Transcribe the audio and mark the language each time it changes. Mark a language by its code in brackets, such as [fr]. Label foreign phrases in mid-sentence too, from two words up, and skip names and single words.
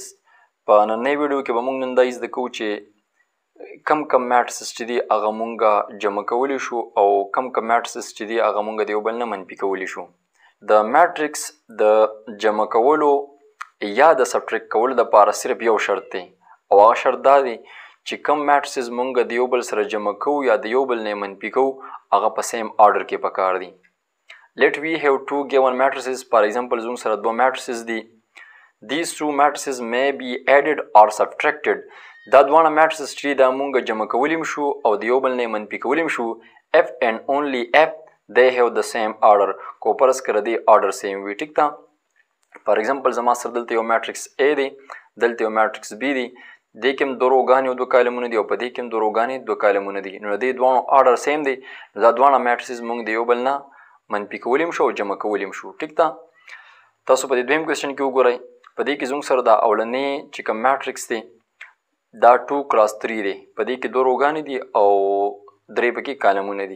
[ps] په نننۍ ویډیو کې به مونږ نن دا زده کوو چې کم میټریسز چې دي هغه مونږه جمع کولی شو او کم میټریسز چې دي هغه مونږ د یو بل نه منفي کولی شو. د میټریکس د جمع کولو یا د سبټریکټ کولو دپاره صرف یو شرط دی او هغه شرط دا دی چې کم میټریسز مونږ د یو بل سره جمع کوو یا د یو بل نه منفي کوو هغه په [en] same order [ps] کې پکار دي. [en] Let we have two given matrices. For example [ps] زموږ سره دوه matrices دي. [en] These two matrices may be added or subtracted. [ps] دا دواړه matrices چې دا مونږ جمع کولی شو او د یو بل نه منفي کولی شو. [en] F and only F they have the same order. [ps] کو پرس کړه دی [en] order same [ps] وي. ټیک ده. [en] For example [ps] زما سره دلته یو matrix A دی، دلته یو matrix B دی. دې کې هم دوه روګانې او دوه کالمونه دي او په دې کې هم دوه روګانې دوه کالمونه دي. نو د دې دواړو order same دی. دا دواړه matrices مونږ د یو بل نه منفي کولی شو او جمع کولی شو. ټیک ده. تاسو په دې دویم کوېسچن کې وګورئ. په دې کې زموږ سره دا اولنی چې کوم میټریکس دی دا 2 × 3 دی. په دې کې دوه روګانې دي او درې پکې کالمونه دي.